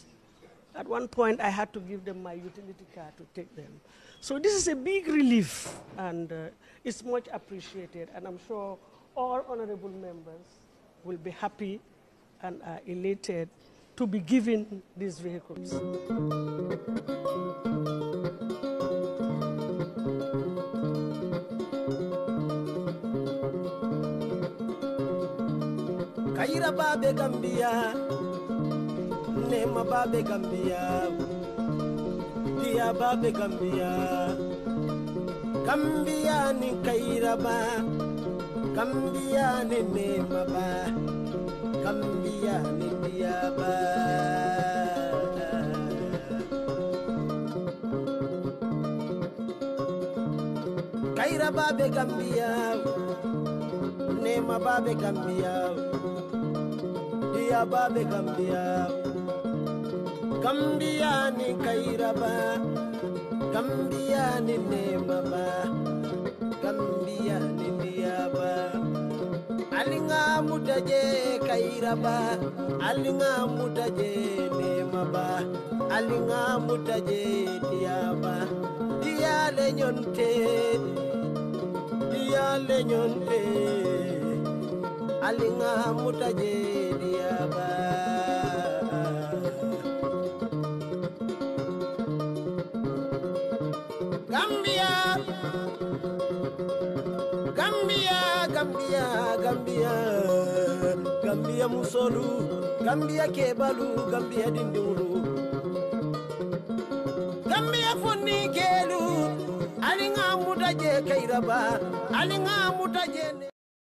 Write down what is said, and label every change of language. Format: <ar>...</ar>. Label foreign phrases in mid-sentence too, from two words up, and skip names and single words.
<en>At one point, I had to give them my utility car to take them. So this is a big relief, and it's much appreciated. And I'm sure all honorable members will be happy and are elated to be given these vehicles.</en> <man>Kaira babe Gambia, Nema babe Gambia. dia babe Gambia Gambia ni kairaba Gambia ni nemaba Gambia ni diaba kairaba be Gambia nemaba be Gambia diaba be Gambia Gambia ni kairaba Gambia ni nemaba Gambia ni diaba alinga mutaje kairaba alinga mutaje nemaba alinga mutaje diaba dia lenyonte alinga mutaje diaba Gambia Gambia Gambia Gambia Gambia musolu Gambia kebalu Gambia dindulu Gambia fonni kelu alinga mutaje kairaba alinga mutaje</man>